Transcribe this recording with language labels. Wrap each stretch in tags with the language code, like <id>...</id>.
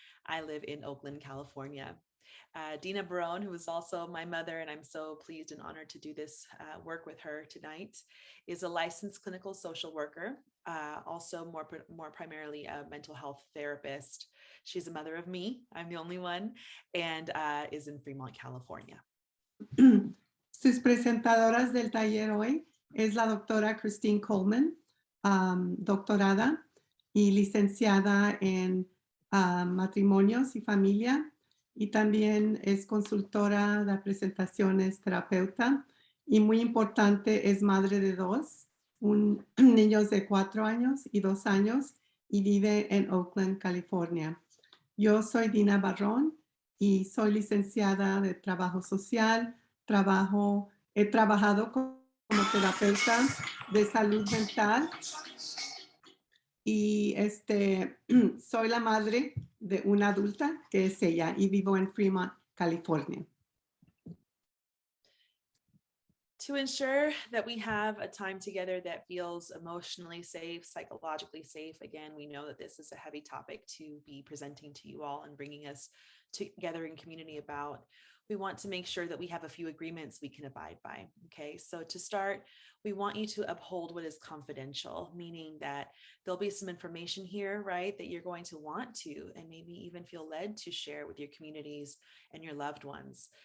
<en>I live in Oakland, California. Dina Barron, who is also my mother, and I'm so pleased and honored to do this work with her tonight, is a licensed clinical social worker, also more primarily a mental health therapist. She's a mother of me, I'm the only one, and is in Fremont, California.</en> <es>Sus presentadoras del taller hoy es la doctora Christine Coleman, doctorada y licenciada en matrimonios y familia, y también es consultora de presentaciones, terapeuta, y muy importante, es madre de 2, niños de 4 años y 2 años, y vive en Oakland, California. Yo soy Dina Barron y soy licenciada de Trabajo Social. He trabajado como terapeuta de salud mental y soy la madre de una adulta que es ella y vivo en Fremont, California.</es> <en>To ensure that we have a time together that feels emotionally safe, psychologically safe, again, we know that this is a heavy topic to be presenting to you all and bringing us together in community about. We want to make sure that we have a few agreements we can abide by. Okay, so to start, we want you to uphold what is confidential, meaning that there'll be some information here, right, that you're going to want to and maybe even feel led to share with your communities and your loved ones.</en>